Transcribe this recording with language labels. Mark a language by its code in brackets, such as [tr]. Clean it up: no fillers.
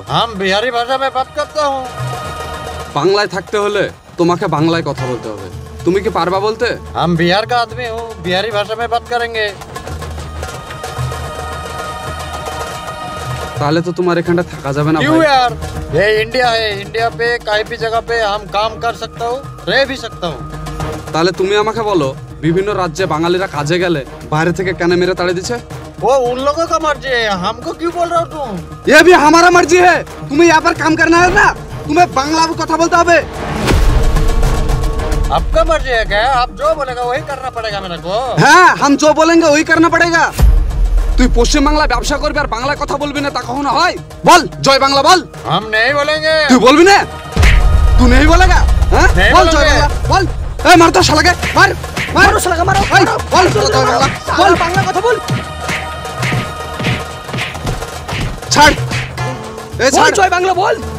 [hi] हम बिहारी भाषा में बात करता हूँ। [bn] বাংলায় থাকতে হলে তোমাকে বাংলায় কথা বলতে হবে। তুমি কি পারবা বলতে? [hi] हम बिहार का आदमी हूँ, बिहारी भाषा में बात करेंगे। [bn] তাহলে তো তোমার এখানে থাকা যাবে না। [hi] क्यों यार? ये इंडिया है, इंडिया पे कहीं भी जगह पे हम काम कर सकता हूँ, रह भी सकता हूँ। [bn] তাহলে তুমি আমাকে বলো, বিভিন্ন রাজ্যে বাঙালিরা কাজে গেলে বাইরে থেকে কেন মেরে তাড়িয়ে দিচ্ছে? [hi] वो उन लोगों का मर्जी है, हमको क्यों बोल रहा हो तुम? ये भी हमारा मर्जी है। तुम्हें यहाँ पर काम करना है ना, तुम्हें बांग्ला में [bn] কথা বলতে হবে। [hi] आपका मर्जी है क्या? आप जो बोलेगा वही करना पड़ेगा मेरे को। हाँ, हम जो बोलेंगे वही करना पड़ेगा। [bn] তুই পশ্চিম বাংলায় ব্যবসা করবি আর বাংলায় কথা বলবি না, তা কখনো হয়? বল জয় বাংলা বল। [hi] हम नहीं बोलेंगे। [bn] তুই বলবি না? তুই [hi] नहीं बोलेगा? [bn] হ্যাঁ বল জয় বাংলা বল। এই মার তো শালাকে, মার মারো শালাকে, মারো। এই বল জয় বাংলা বল, বাংলা কথা বল। ছাড়, এই বল ছাড় জয় বাংলা বল।